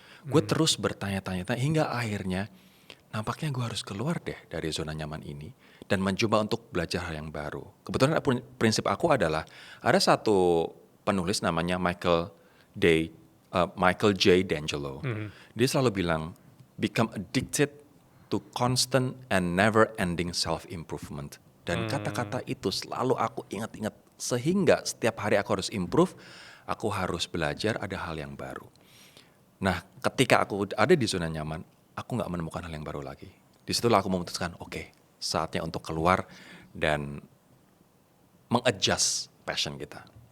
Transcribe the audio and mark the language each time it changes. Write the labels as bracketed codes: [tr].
[id] Gue terus bertanya-tanya hingga akhirnya nampaknya gue harus keluar deh dari zona nyaman ini dan mencoba untuk belajar hal yang baru. Kebetulan prinsip aku adalah ada satu penulis namanya Michael J. D'Angelo. Dia selalu bilang, [en] become addicted to constant and never-ending self-improvement. [id] Dan kata-kata itu selalu aku ingat-ingat. Sehingga setiap hari aku harus improve, aku harus belajar ada hal yang baru. Nah, ketika aku ada di zona nyaman, aku gak menemukan hal yang baru lagi. Disitulah aku memutuskan, oke, saatnya untuk keluar dan meng-adjust passion kita.